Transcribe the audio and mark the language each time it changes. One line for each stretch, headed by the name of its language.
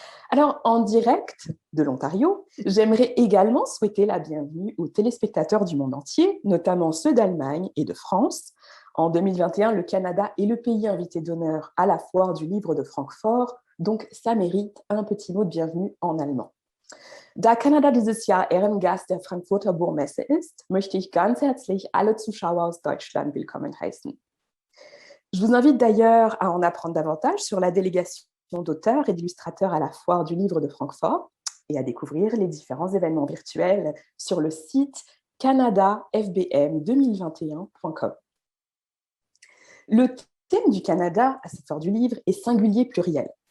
French: Alors, en direct de l'Ontario, j'aimerais également souhaiter la bienvenue aux téléspectateurs du monde entier, notamment ceux d'Allemagne et de France. En 2021, le Canada est le pays invité d'honneur à la foire du livre de Francfort, donc ça mérite un petit mot de bienvenue en allemand.
German: Da Kanada dieses Jahr Ehrengast der Frankfurter Buchmesse ist, möchte ich ganz herzlich alle Zuschauer aus Deutschland willkommen heißen.
French: Je vous invite d'ailleurs à en apprendre davantage sur la délégation d'auteurs et d'illustrateurs à la foire du livre de Francfort et à découvrir les différents événements virtuels sur le site canadafbm2021.com. Le thème du Canada à cette foire du livre est singulier pluriel.